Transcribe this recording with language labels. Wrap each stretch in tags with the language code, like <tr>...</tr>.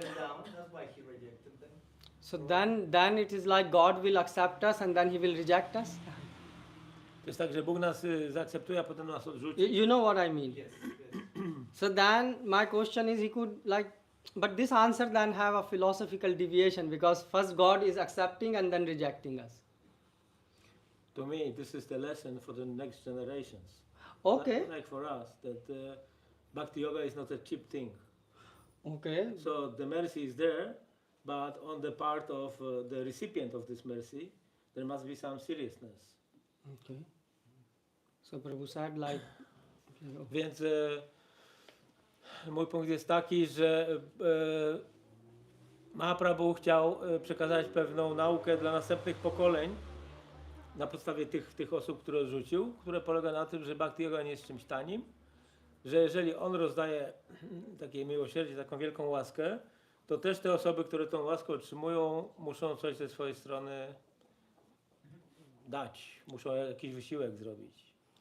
<en>fell down, that's why he rejected them. So then it is like God will accept us and then he will reject us.</en> <pl>To jest tak, że Bóg nas zaakceptuje, a potem nas odrzuci.</pl> <en>You know what I mean? Yes, yes. So then my question is, he could but this answer then have a philosophical deviation because first God is accepting and then rejecting us. To me, this is the lesson for the next generations. Okay. Like for us, that Bhakti Yoga is not a cheap thing. Okay. So the mercy is there, but on the part of the recipient of this mercy, there must be some seriousness. Okay. So Prabhu said</en> <pl>Więc mój punkt jest taki, że Mahaprabhu chciał przekazać pewną naukę dla następnych pokoleń na podstawie tych osób, które odrzucił, które polega na tym, że Bhakti Yoga nie jest czymś tanim, że jeżeli on rozdaje takie miłosierdzie, taką wielką łaskę, to też te osoby, które tą łaskę otrzymują, muszą coś ze swojej strony dać, muszą jakiś wysiłek zrobić.</pl>